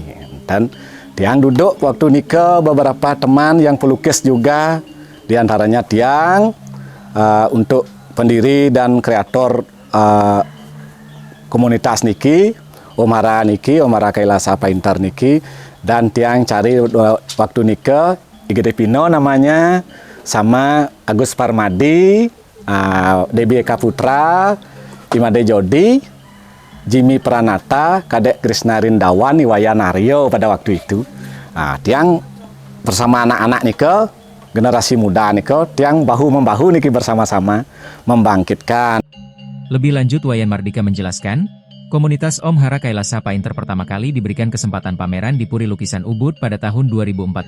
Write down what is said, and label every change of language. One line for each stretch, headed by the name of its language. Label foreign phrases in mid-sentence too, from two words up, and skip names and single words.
Indonesian: Dan Tiang duduk waktu nikah beberapa teman yang pelukis juga, diantaranya Tiang untuk pendiri dan kreator komunitas niki, Om Hara Kailasa Painter niki, dan Tiang cari waktu nikah Igede Pino namanya, sama Agus Parmadi, Debbie Eka Putra, Imade Jodi, Jimmy Pranata, Kadek Krisna Rindawan, Iwayan Aryo pada waktu itu. Tiang bersama anak-anak nike, generasi muda nike, Tiang bahu-membahu niki bersama-sama membangkitkan. Lebih lanjut, Wayan Mardika menjelaskan, komunitas Om Hara Kailasa Painter pertama kali diberikan kesempatan pameran di Puri Lukisan Ubud pada tahun 2014.